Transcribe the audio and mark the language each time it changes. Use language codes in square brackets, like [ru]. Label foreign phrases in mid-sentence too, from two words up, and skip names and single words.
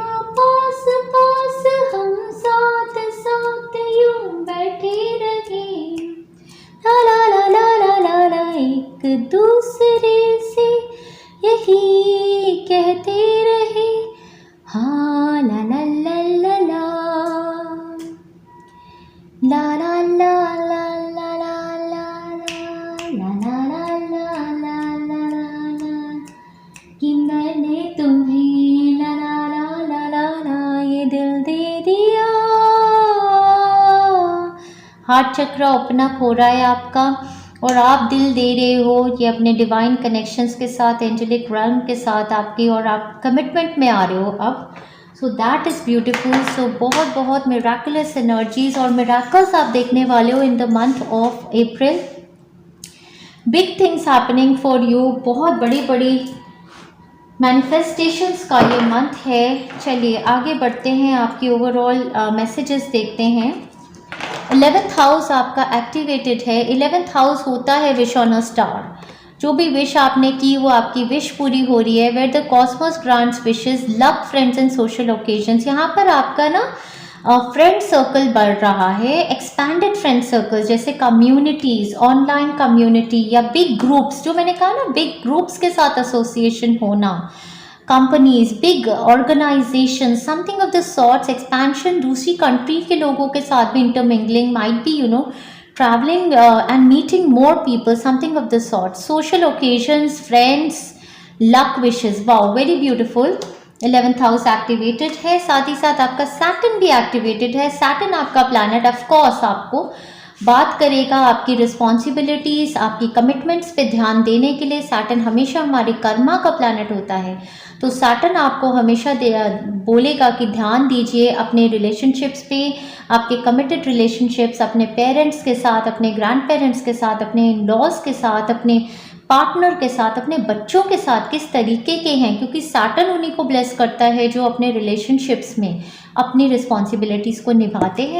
[hi] पास पास हम साथ साथ यूं बैठे रहे, ला ला ला ला ला ला ला, एक दूसरे से यही कहते रहे, हाँ ला ला ला ला ला, ला ला ला ला ला ला ला ला ला ला ला ला, कि मैंने तुम्हें ला ला ला ला ला ला ये दिल दे दिया। हार्ट चक्र [en] open up [hi] हो रहा है आपका और आप दिल दे रहे हो ये अपने [en] divine connections [hi] के साथ, [en] angelic realm [hi] के साथ आपकी, और आप कमिटमेंट में आ रहे हो अब। [en] So that is beautiful. [hi] सो बहुत बहुत [en] miraculous energies [hi] और मिराकल्स आप देखने वाले हो [en] in the month of April. Big things happening for you, [hi] बहुत बड़ी बड़ी मैनिफेस्टेशंस का ये मंथ है। चलिए आगे बढ़ते हैं, आपकी [en] overall messages [hi] देखते हैं। 11th हाउस आपका एक्टिवेटेड है। 11th हाउस होता है [en] wish on a star. [hi] जो भी विश आपने की वो आपकी विश पूरी हो रही है। [en] Where the cosmos grants wishes, love, friends and social occasions. [hi] यहाँ पर आपका ना [en] friend circle [hi] बढ़ रहा है, [en] expanded friend circle, [hi] जैसे [en] communities, online community [hi] या [en] big groups, [hi] जो मैंने कहा ना [en] big groups [hi] के साथ एसोसिएशन होना, [en] companies, big organisation, something of the sorts, expansion, [hi] दूसरी कंट्री के लोगों के साथ भी इंटरमिंगलिंग, [en] Might be you know travelling and meeting more people, something of the sort, social occasions, friends, luck wishes. Wow, very beautiful. [hi] 11th हाउस एक्टिवेटेड है, साथ ही साथ आपका सैटर्न भी एक्टिवेटेड है। सैटर्न आपका प्लैनेट [en] of course [hi] आपको बात करेगा आपकी रिस्पॉन्सिबिलिटीज़, आपकी कमिटमेंट्स पे ध्यान देने के लिए। सैटर्न हमेशा हमारे कर्मा का प्लैनेट होता है, तो सैटर्न आपको हमेशा बोलेगा कि ध्यान दीजिए अपने रिलेशनशिप्स पे, आपके [en] committed relationships [hi] अपने पेरेंट्स के साथ, अपने [en] grand parents [hi] के साथ, अपने इन-लॉज के साथ, अपने पार्टनर के साथ, अपने बच्चों के साथ किस तरीके के हैं, क्योंकि सैटर्न उन्हीं को ब्लेस करता है जो अपने रिलेशनशिप्स में अपनी रिस्पॉन्सिबिलिटीज़ को निभाते हैं।